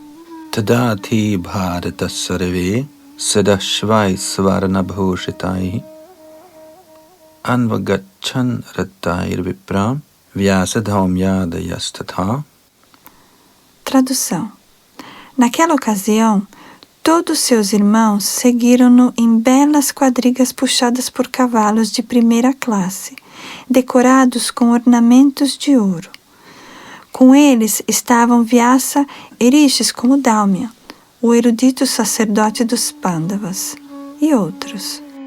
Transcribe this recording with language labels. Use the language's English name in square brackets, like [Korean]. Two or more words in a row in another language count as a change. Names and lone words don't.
[Sanskrit] Tadati bharata sarve sadashvai svarna bhushitai anvagachan rattair vipram vyasadhaumyadayastatha. [Portuguese] Tradução. Naquela ocasião, todos seus irmãos seguiram-no em belas quadrigas puxadas por cavalos de primeira classe, decorados com ornamentos de ouro. Com eles estavam Vyasa e Rishis como Daumya, o erudito sacerdote dos Pandavas, e outros.